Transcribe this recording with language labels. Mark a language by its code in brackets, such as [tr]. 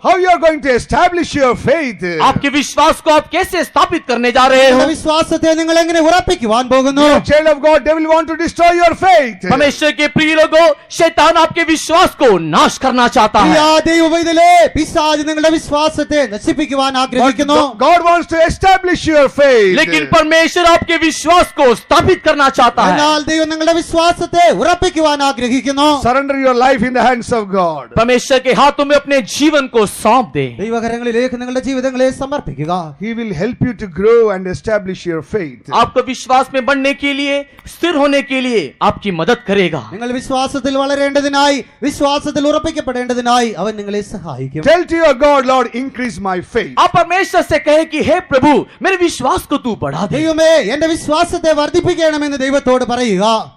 [en] How you are going to establish your faith? [hi] आपके विश्वास को आप कैसे स्थापित करने जा रहे हो? [ml] നിങ്ങളുടെ വിശ്വാസത്തെ നിങ്ങൾ എങ്ങനെ ഉറപ്പിക്കുവാൻ പോകുന്നു? [en] Dear child of God, devil want to destroy your faith. [hi] परमेश्वर के प्रिय लोगों, शैतान आपके विश्वास को नाश करना चाहता [ml] പ്രിയ [hi] है. [ml] ദൈവവൈതലേ, പിശാച് നിങ്ങളുടെ വിശ്വാസത്തെ നശിപ്പിക്കുവാൻ [en] But [ml] ആഗ്രഹിക്കുന്നു. [en] God wants to establish your faith. [hi] लेकिन परमेश्वर आपके विश्वास को स्थापित करना चाहता है. [ml] എന്നാൽ ദൈവം നിങ്ങളുടെ വിശ്വാസത്തെ ഉറപ്പിക്കുവാൻ ആഗ്രഹിക്കുന്നു. [en] Surrender your life in the hands of God. [hi] परमेश्वर के हाथों में अपने जीवन को सौंप दे. [ml] ദൈവകരങ്ങളിലേക്ക് നിങ്ങളുടെ ജീവിതങ്ങളെ സമർപ്പിക്കുക. [en] He will help you to grow and establish your faith. [hi] आपको विश्वास में बढ़ने के लिए, स्थिर होने के लिए आपकी मदद करेगा. [ml] നിങ്ങൾ വിശ്വാസത്തിൽ വളരേണ്ടതിനായി വിശ്വാസത്തിൽ ഉറപ്പിക്കപ്പെടേണ്ടതിനായി അവൻ നിങ്ങളെ സഹായിക്കും. [en] Tell to your God, Lord, increase my faith. [hi] आप परमेश्वर से कहे कि हे प्रभु, मेरे विश्वास को तू बढ़ा दे. [ml] ദൈവമേ, എന്റെ വിശ്വാസത്തെ വർദ്ധിപ്പിക്കണമെന്ന് ദൈവത്തോട് പറയുക.